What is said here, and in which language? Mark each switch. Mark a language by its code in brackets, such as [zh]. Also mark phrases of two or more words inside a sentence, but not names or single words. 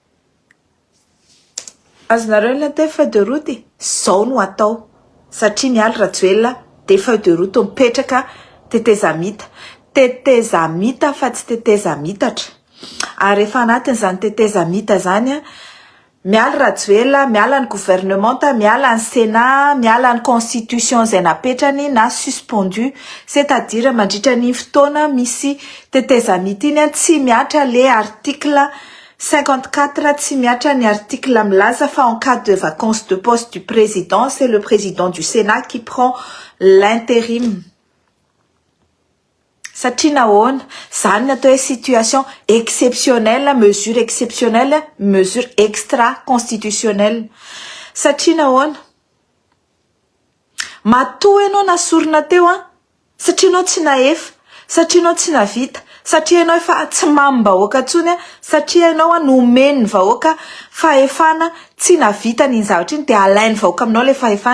[mg] Azonareo ilay atao [fr] feuille de route [mg] zao no atao satria mialy Rajoelina dia [fr] feuille de route [mg] mipetraka tetezamita. Tetezamita fa tsy tetezamitatra. Ary rehefa anatin'izany tetezamita zany miala Rajoelina, miala ny gouvernement, miala ny Sénat, miala ny constitution izay napetrany na suspendu, c'est-à-dire mandritra ny fotoana misy tetezamita iny tsy miatra [fr] le article [mg] 54, tsy miatra ny article milaza fa [fr] en cas de vacance de poste du président, c'est le président du Sénat qui prend l'intérim. [mg] Satria nahoana zany natao hoe [fr] situation exceptionnelle, mesure extra-constitutionnelle. [mg] Satria nahoana matoa ianao nasorina teo satria ianao tsy nahefa, satria ianao tsy navita, satria ianao efa tsy mamy vahoaka intsony satria ianao nomeny ny vahoaka fahefana tsy navita ny zavatra iny dia alainy vahoaka aminao le fahefana.